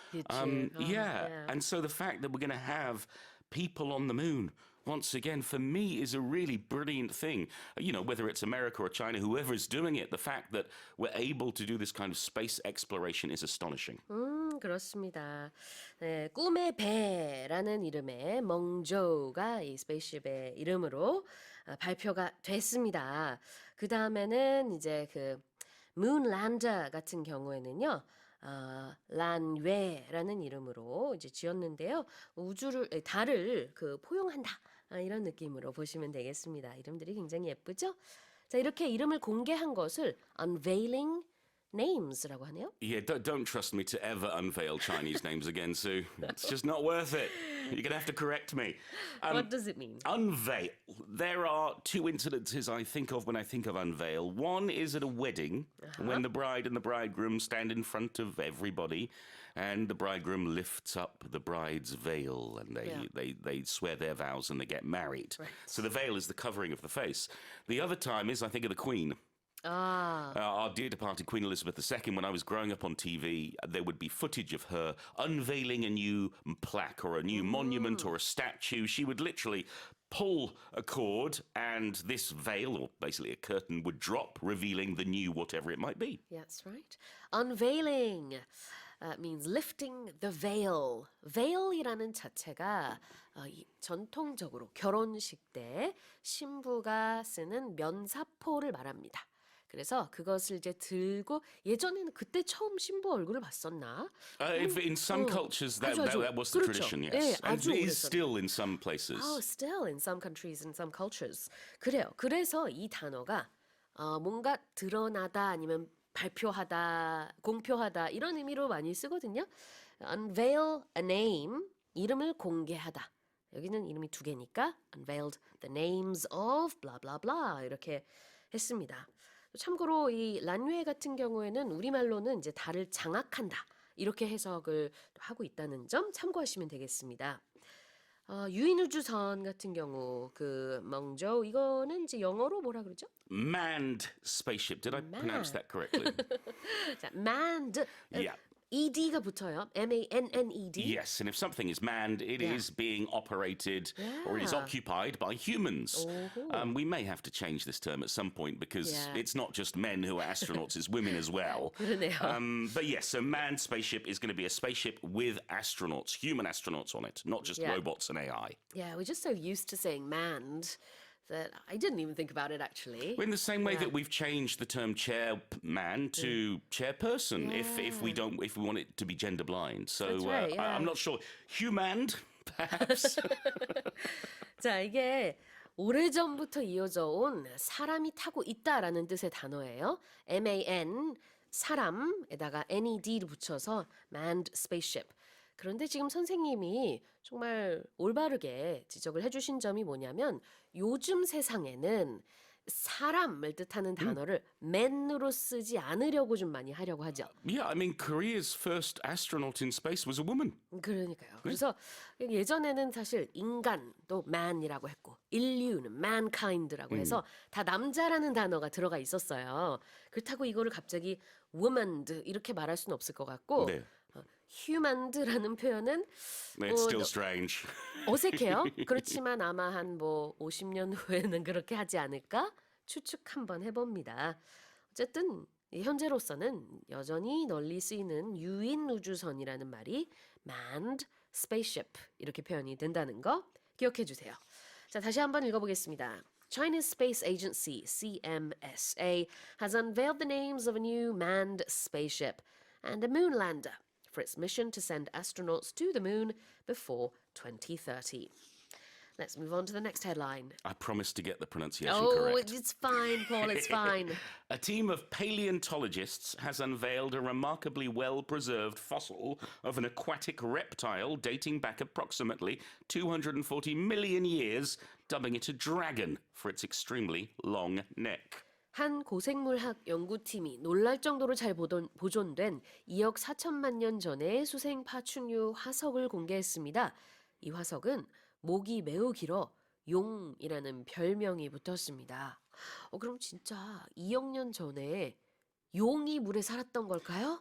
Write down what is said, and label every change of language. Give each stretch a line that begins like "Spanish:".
English: Did you? Yeah. And so the fact that we're going to have people on the moon once again, for me, is a really brilliant thing. You know, whether it's America or China, whoever is doing it, the fact that we're able to do this kind of space exploration is astonishing.
Korean: 그렇습니다. 네, 꿈의 배라는 이름의 멍조가 이 스페이스십의 이름으로 발표가 됐습니다. 그 다음에는 이제 그 문랜더 같은 경우에는요. 란웨라는 이름으로 이제 지었는데요. 달을 포용한다. 이런 느낌으로 보시면 되겠습니다. 이름들이 굉장히 예쁘죠? 자, 이렇게 이름을 공개한 것을
English: unveiling names
Korean: 라고 하네요.
English: Yeah, don't trust me to ever unveil Chinese names again, Sue. It's just not worth it. You're going to have to correct me. What does it mean? Unveil. There are two incidences I think of when I think of unveil. One is at a wedding, when the bride and the bridegroom stand in front of everybody, and the bridegroom lifts up the bride's veil, and they swear their vows and they get married. Right. So the veil is the covering of the face. The other time is, I think, of the Queen. Our dear departed Queen Elizabeth II, when I was growing up on TV, there would be footage of her unveiling a new plaque or a new monument or a statue. She would literally pull a cord and this veil, or basically a curtain, would drop, revealing the new whatever it might be. Yeah, that's right. Unveiling means lifting the veil.
Korean: veil이라는 자체가 전통적으로 결혼식 때 신부가 쓰는 면사포를 말합니다. 그래서 그것을 이제 들고 예전에는 그때 처음 신부 얼굴을 봤었나?
English: In some cultures, that was the
Korean: 그렇죠.
English: tradition, yes.
Korean: 네,
English: And
Korean: 아주
English: it is
Korean: 오래전.
English: still in some places. Oh, still in some countries and some cultures.
Korean: 그래요. 그래서 이 단어가 뭔가 드러나다 아니면 발표하다, 공표하다 이런 의미로 많이 쓰거든요.
English: Unveil a name,
Korean: 이름을 공개하다. 여기는 이름이 두 개니까
English: unveiled the names of blah blah
Korean: blah 이렇게 했습니다. 참고로 이 란웨 같은 경우에는 우리말로는 이제 달을 장악한다 이렇게 해석을 하고 있다는 점 참고하시면 되겠습니다. 유인우주선 같은 경우 그 멍조 이거는 이제 영어로 뭐라 그러죠?
English: Manned spaceship. Did I pronounce that correctly?
Korean: 자, manned.
English: Yeah.
Korean: ED가 붙어요. M-A-N-N-E-D.
English: Yes, and if something is manned, it is being operated or it is occupied by humans. We may have to change this term at some point because it's not just men who are astronauts, it's women as well.
Korean: 그러네요.
English: But yes, so manned spaceship is going to be a spaceship with astronauts, human astronauts on it, not just robots and AI. Yeah, we're just so used to saying manned that I didn't even think about it actually. In the same way that we've changed the term chairman to chairperson, if we want it to be gender blind. So That's right, I'm not sure. Humaned, perhaps.
Korean: 자, 이게 오래전부터 이어져 온 사람이 타고 있다라는 뜻의 단어예요. man, 사람에다가 ned를 붙여서 manned spaceship. 그런데 지금 선생님이 정말 올바르게 지적을 해주신 점이 뭐냐면 요즘 세상에는 사람을 뜻하는 단어를 man으로 쓰지 않으려고 좀 많이 하려고 하죠.
English: Yeah, I mean, Korea's first astronaut in space was a woman.
Korean: 그러니까요. 그래서 예전에는 사실 인간도 man이라고 했고 인류는 mankind라고 해서 다 남자라는 단어가 들어가 있었어요. 그렇다고 이거를 갑자기 womaned 이렇게 말할 수는 없을 것 같고 네. humaned라는 표현은
English: It's still strange.
Korean: 어색해요. 그렇지만 아마 한 뭐 50년 후에는 그렇게 하지 않을까 추측 한번 해봅니다. 어쨌든 현재로서는 여전히 널리 쓰이는 유인우주선이라는 말이 manned spaceship 이렇게 표현이 된다는 거 기억해 주세요. 자, 다시 한번 읽어보겠습니다.
English: China's space agency, CMSA, has unveiled the names of a new manned spaceship and a moon lander for its mission to send astronauts to the moon before 2030. Let's move on to the next headline. I promised to get the pronunciation Oh, correct. it's fine, Paul, it's fine. A team of paleontologists has unveiled a remarkably well-preserved fossil of an aquatic reptile dating back approximately 240 million years, dubbing it a dragon for its extremely long neck.
Korean: 한 고생물학 연구팀이 놀랄 정도로 잘 보존된 2억 4천만 년 전의 수생 파충류 화석을 공개했습니다. 이 화석은 목이 매우 길어 용'이라는 별명이 붙었습니다. 그럼 진짜 2억 년 전에 용이 물에 살았던 걸까요?